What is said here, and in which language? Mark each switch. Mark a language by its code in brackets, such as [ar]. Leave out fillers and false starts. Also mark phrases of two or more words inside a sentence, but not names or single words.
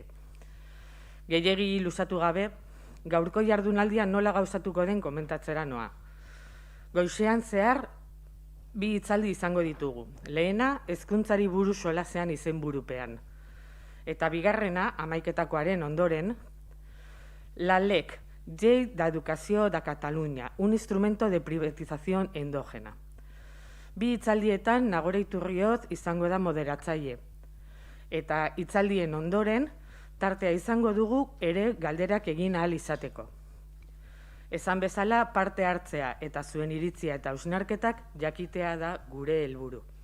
[eu] Gehiegi luzatu gabe, gaurko jardunaldia nola gauzatuko den komentatzera noa. Goizean zehar, bi hitzaldi izango ditugu. Lehena, hezkuntzari buruz solasean izenburupean. Eta bigarrena, 11:00 ondoren, [es] la LEC, Llei d'Educació de Catalunya, un instrumento de privatización endógena. [eu] Bi hitzaldietan Nagore Iturrioz izango da moderatzaile. Eta hitzaldien ondoren, tartea izango dugu ere galderak egin ahal izateko. Esan bezala parte hartzea eta zuen iritzia eta hausnarketak jakitea da gure helburu.